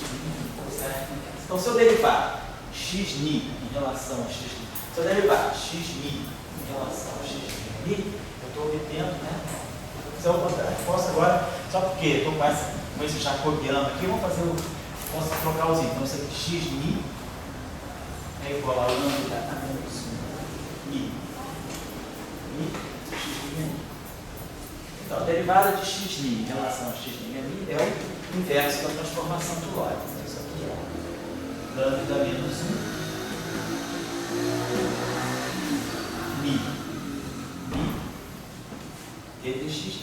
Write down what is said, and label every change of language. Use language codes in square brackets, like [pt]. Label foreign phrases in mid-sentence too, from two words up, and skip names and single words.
[pt] Então, se eu derivar x' em relação a x', se eu derivar x' em relação a x', eu estou obtendo, né? Isso é o contrário. Posso agora, só porque estou com esse jacobiano aqui, posso trocar os itens. Então, isso aqui x' é igual a lambda a menos 1 Mi. Mi, x' mi. Então, a derivada de x' em relação a x' mi é o inverso da transformação de Lorentz. Isso aqui é lambda menos 1 mi e dx.